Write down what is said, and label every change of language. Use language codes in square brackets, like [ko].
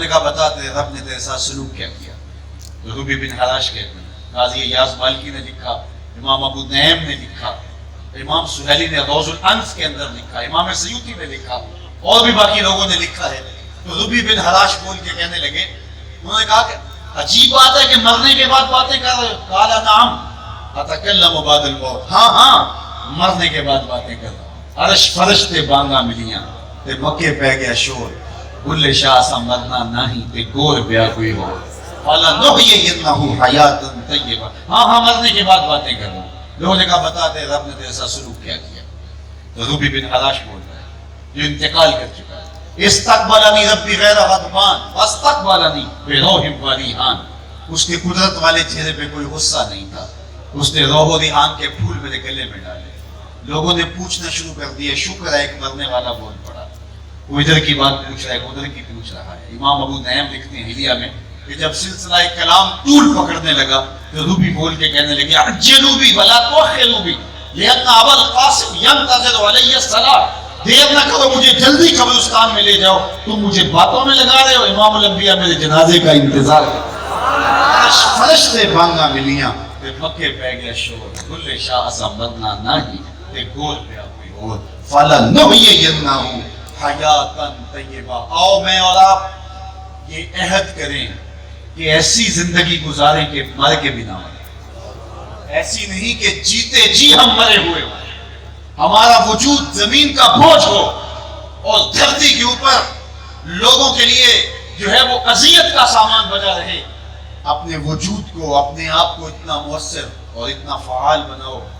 [ur] لوگوں نے کہا بتا تیرے رب نے تیرے ساتھ سلوک کیا کیا. ربعی بن حراش کہتے ہیں، قاضی ایاز مالکی نے لکھا، امام ابو نعیم نے لکھا، امام سہیلی نے روض الانف کے اندر لکھا، امام سیوطی نے لکھا، اور بھی باقی لوگوں نے لکھا ہے. تو ربعی بن حراش بول کے کہنے لگے، انہوں نے کہا کہ عجیب بات ہے کہ مرنے کے بعد باتیں کر رہے ہو. [ar] قال نعم اتکلم بعد الموت، [ur] ہاں مرنے کے بعد باتیں کر رہا ہوں. [pa] عرش فرشتے بانگا ملیاں تے مکے پہ گیا شور، بلے شاہ سا مرنا نہیں تے گور بیا کوئی ہو. [ar] قال نحیینہ حیاتا طیبہ، [ur] ہاں مرنے کے بعد باتیں کر رہا ہوں. لوگوں نے کہا بتا دے رب نے تیرے ساتھ سلوک کیا کیا. تو ربعی بن حراش بول رہا ہے جو انتقال کر چکا ہے، [ar] استقبلنی ربی غیر غضبان واستقبلنی بروح و ریحان. [ur] اس کے قدرت والے چہرے پہ کوئی غصہ نہیں تھا. اس نے روح و ریحان کے پھول میرے گلے میں ڈالے. لوگوں نے پوچھنا شروع کر دیا، شکر ہے ایک مرنے والا بول پڑا. وہ ادھر کی بات پوچھ رہا ہے، ادھر کی پوچھ رہا ہے. امام ابو نعیم لکھتے ہیں حلیہ میں کہ جب سلسلہ کلام طول پکڑنے لگا تو ربعی بول کے کہنے لگے [ar] عجلوا بی ولا تؤخروا بی لأن ابا القاسم ينتظر علی الصلاۃ. [ur] دیر نہ کرو، مجھے جلدی قبرستان میں لے جاؤ، تم مجھے باتوں میں لگا رہے ہو. امام الانبیاء میرے جنازے کا انتظار کر. [pa] فرشتے بانگا ملیاں تے مکے پہ گیا شور، بلے شاہ سا مرنا نہیں تے گور پہ کوئی اور. [ar] فلنحیینہ حیاتن طیبہ، [ur] آؤ میں اور آپ یہ عہد کریں کہ ایسی زندگی گزاریں کہ مر کے بھی نہ مریں، ایسی نہیں کہ جیتے جی ہم مرے ہوئے ہوں، ہمارا وجود زمین کا بوجھ ہو اور دھرتی کے اوپر لوگوں کے لیے جو ہے وہ اذیت کا سامان بنا رہے۔ اپنے وجود کو، اپنے آپ کو اتنا مؤثر اور اتنا فعال بناؤ،